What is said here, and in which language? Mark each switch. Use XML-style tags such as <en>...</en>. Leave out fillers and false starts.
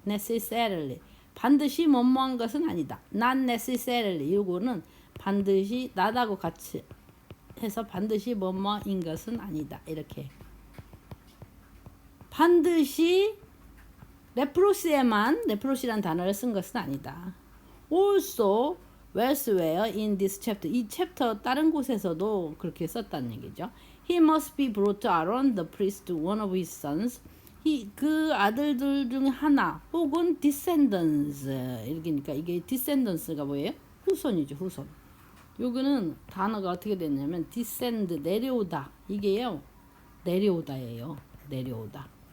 <ko>necessarily 반드시 뭐뭐한 것은 아니다.</ko> <en>not necessarily</en> <ko>이거는 반드시 not하고 같이 해서 반드시 뭐뭐인 것은 아니다. 이렇게 반드시 레프로시란 단어를 쓴 것은 아니다.</ko> <en>Also elsewhere in this chapter</en> <ko>이 챕터 다른 곳에서도 그렇게 썼다는 얘기죠.</ko> <en>He must be brought to Aaron the priest, one of his sons.</en> <ko>그 아들들 중에 하나 혹은 descendants 이러니까 이게 descendants가 뭐예요? 후손이죠. 후손. 요거는 단어가 어떻게 됐냐면 descend 내려오다 이게요. 내려오다예요. 내려오다.</ko>